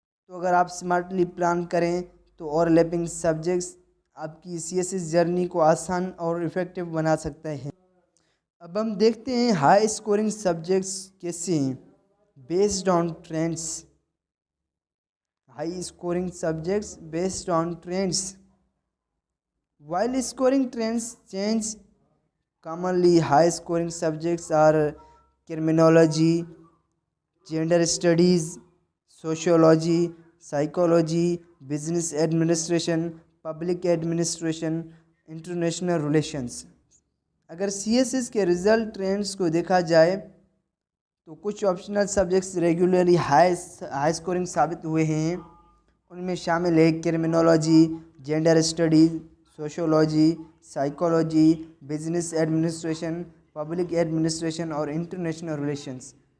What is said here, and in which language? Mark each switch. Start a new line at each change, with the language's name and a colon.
Urdu: تو اگر آپ سمارٹلی پلان کریں تو اوور لیپنگ سبجیکٹس آپ کی CSS جرنی کو آسان اور افیکٹو بنا سکتے ہیں. اب ہم دیکھتے ہیں ہائی اسکورنگ سبجیکٹس کیسے ہیں.
English: Based on trends. High scoring subjects based on trends. While scoring trends change, commonly high scoring subjects are criminology, gender studies, sociology, psychology, business administration, public administration, international relations.
Urdu: اگر CSS کے result trends کو دیکھا جائے تو کچھ optional subjects regularly high scoring ثابت ہوئے ہیں. ان میں شامل ہے criminology, gender studies, sociology, psychology, business administration, public administration اور انٹرنیشنل ریلیشنز.